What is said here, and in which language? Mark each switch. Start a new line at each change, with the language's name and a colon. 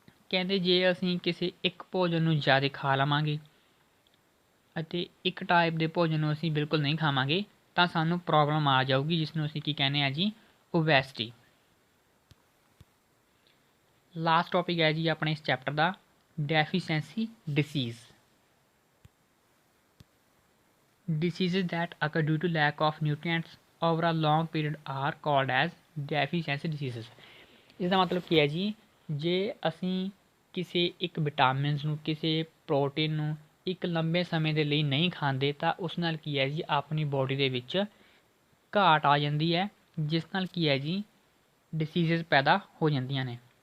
Punjabi: ਕਹਿੰਦੇ ਜੇ ਅਸੀਂ ਕਿਸੇ ਇੱਕ ਭੋਜਨ ਨੂੰ ਜ਼ਿਆਦਾ ਖਾ ਲਵਾਂਗੇ ਅਤੇ ਇੱਕ ਟਾਈਪ ਦੇ ਭੋਜਨ ਨੂੰ ਅਸੀਂ ਬਿਲਕੁਲ ਨਹੀਂ ਖਾਵਾਂਗੇ ਤਾਂ ਸਾਨੂੰ ਪ੍ਰੋਬਲਮ ਆ ਜਾਊਗੀ, ਜਿਸ ਨੂੰ ਅਸੀਂ ਕੀ ਕਹਿੰਦੇ ਆ ਜੀ ਓਬੈਸਿਟੀ। ਲਾਸਟ ਟੌਪਿਕ ਹੈ ਜੀ ਆਪਣੇ ਇਸ chapter ਦਾ ਡੈਫੀਸ਼ੈਂਸੀ dishes.
English: Diseases that occur due to lack of nutrients over a long period are called as deficiency diseases।
Punjabi: ਇਸ ਦਾ ਮਤਲਬ ਕੀ ਹੈ ਜੀ ਜੇ ਅਸੀਂ ਕਿਸੇ ਇੱਕ ਵਿਟਾਮਿਨਸ ਨੂੰ, ਕਿਸੇ ਪ੍ਰੋਟੀਨ ਨੂੰ ਇੱਕ ਲੰਬੇ ਸਮੇਂ ਦੇ ਲਈ ਨਹੀਂ ਖਾਂਦੇ ਤਾਂ ਉਸ ਨਾਲ ਕੀ ਹੈ ਜੀ ਆਪਣੀ ਬੋਡੀ ਦੇ ਵਿੱਚ ਘਾਟ ਆ ਜਾਂਦੀ ਹੈ, ਜਿਸ ਨਾਲ ਕੀ ਹੈ ਜੀ ਡਿਸੀਜ਼ਸ ਪੈਦਾ ਹੋ ਜਾਂਦੀਆਂ ਨੇ।